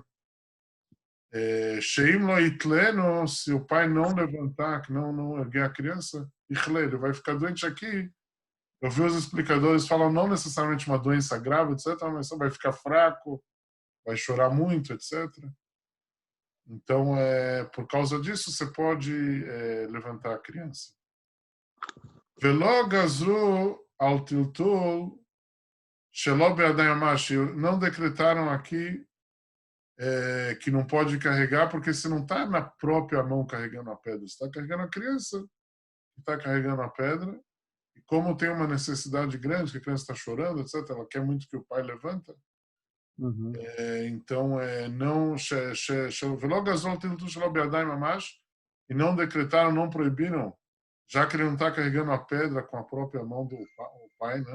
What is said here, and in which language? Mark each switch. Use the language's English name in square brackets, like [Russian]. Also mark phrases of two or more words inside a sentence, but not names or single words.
[Hebrew] שאם לא יטלנו, [Portuguese] se o pai não levantar, que não erguer a criança, ele vai ficar doente aqui. Eu vi os explicadores falam não necessariamente uma doença grave, etc., mas vai ficar fraco, vai chorar muito, etc. Então, por causa disso, você pode levantar a criança. [Hebrew] ולא גזרו על טלטול שלא בידיים ממש. [Portuguese] Não decretaram aqui que não pode carregar, porque se não está na própria mão carregando a pedra, está carregando a criança, está carregando a pedra, e como tem uma necessidade grande, que a criança está chorando, etc., ela quer muito que o pai levanta, então não e não decretaram, não proibiram, já que ele não está carregando a pedra com a própria mão do pai, né?